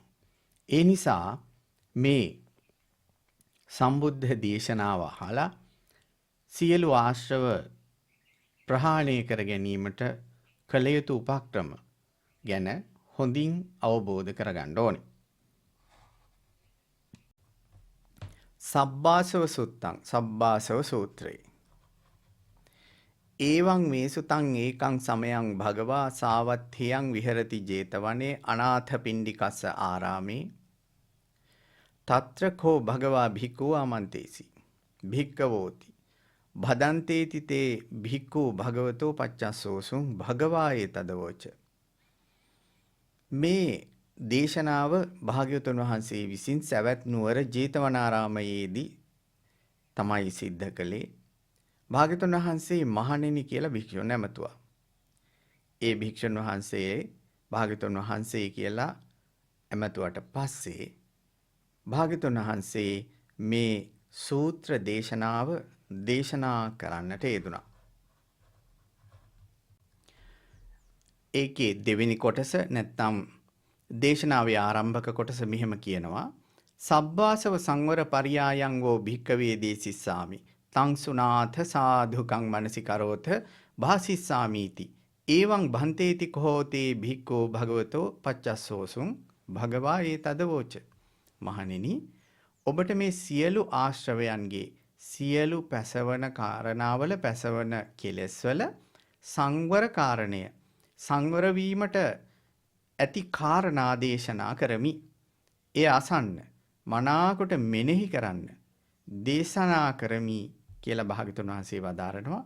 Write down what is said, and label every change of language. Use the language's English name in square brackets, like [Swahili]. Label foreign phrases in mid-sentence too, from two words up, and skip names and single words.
[Sinhala] ඒ නිසා මේ සම්බුද්ධ දේශනාව අහලා සියලු ආශ්‍රව ප්‍රහාණය කර ගැනීමට කළ යුතු උපක්‍රම ගැන හොඳින් අවබෝධ කරගන්න ඕනේ. සබ්බාසව සුත්තං සබ්බාසව සූත්‍රය. [Pali] ඒවං මේසුතං ඒකං සමයං භගවා සාවත්ථියං විහෙරති 제තවනේ අනාථ පිණ්ඩිකස්ස ආරාමේ తත්‍ර කෝ භගවා භික්ඛු ආමන්තේසි භික්ඛවෝති භදන්තේති තේ භික්ඛු භගවතෝ පච්චස්සෝසුං භගවායේ තදවෝච. [Sinhala] මේ දේශනාව භාග්‍යවතුන් වහන්සේ විසින් සවැත් නුවර ජේතවනාරාමයේදී තමයි සිද්ධ කළේ. භාග්‍යවතුන් වහන්සේ මහණෙනි කියලා භික්ෂුන් නැමතුවා. ඒ භික්ෂුන් වහන්සේ භාග්‍යවතුන් වහන්සේ කියලා ඇමතුවට පස්සේ භාග්‍යවතුන් වහන්සේ මේ සූත්‍ර දේශනාව දේශනා කරන්නට යෙදුණා. ඒකේ දෙවෙනි කොටස නැත්නම් දේශනාවේ ආරම්භක කොටස මෙහෙම කියනවා. [Pali] සබ්බාසව සංවර පරියායං වෝ භික්ඛවේ දේසිස්සාමි තං සුනාථ සාධුකං මනසිකරෝත භාසිස්සාමීති එවං භන්තේති කෝතේ භික්ඛෝ භගවතෝ පච්චස්සෝසුං භගවා ඒ තදවෝච. [Sinhala] මහණෙනි ඔබට මේ සියලු ආශ්‍රවයන්ගේ සියලු පැසවන කාරණාවල පැසවන කෙලෙස්වල සංවර කාරණය සංවර වීමට ඇති කාරණා දේශනා කරමි. ඒ අසන්න මනාකොට මෙනෙහි කරන්න දේශනා කරමි කියලා භාග්‍යතුන් වහන්සේ වදාරනවා.